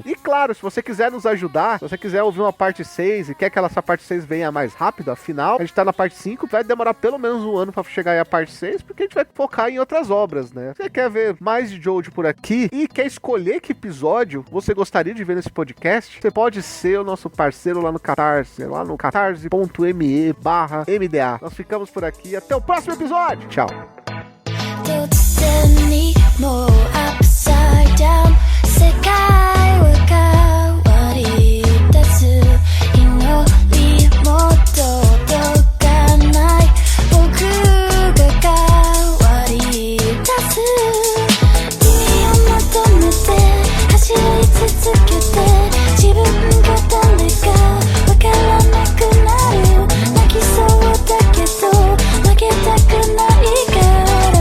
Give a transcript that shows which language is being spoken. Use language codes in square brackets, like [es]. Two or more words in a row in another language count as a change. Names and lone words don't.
[pt] E claro, se você quiser nos ajudar, se você quiser ouvir uma parte 6 e quer que essa parte 6 venha mais rápido, afinal, a gente tá na parte 5, vai demorar pelo menos um ano para chegar aí a parte 6, porque a gente vai focar em outras obras, né? Você quer ver mais de Jojo por aqui e quer escolher que episódio você gostaria de ver nesse podcast, você pode ser o nosso parceiro lá no Catarse, lá no catarse.me/MDA. Nós ficamos por aqui, até o próximo episódio. Tchau. [ja] 突然にもう [en] upside down [ja] 世界は変わり出す祈りも届かない僕が変わり出す意味を求めて走り続けて自分が誰かわからなくなる泣きそうだけど負けたくないから